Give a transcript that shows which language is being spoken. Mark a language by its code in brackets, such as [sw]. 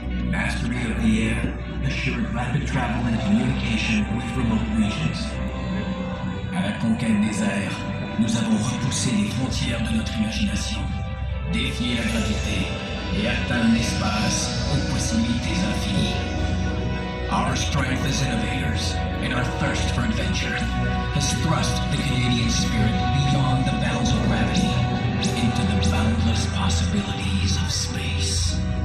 [en] Mastery of the air assured rapid travel and communication with remote regions. [fr] À la conquête des airs, nous avons repoussé les frontières de notre imagination, défié la gravité et atteint l'espace aux possibilités infinies. [en] Our strength as innovators and our thirst for adventure has thrust the Canadian spirit beyond the bounds of gravity into the boundless possibilities of space.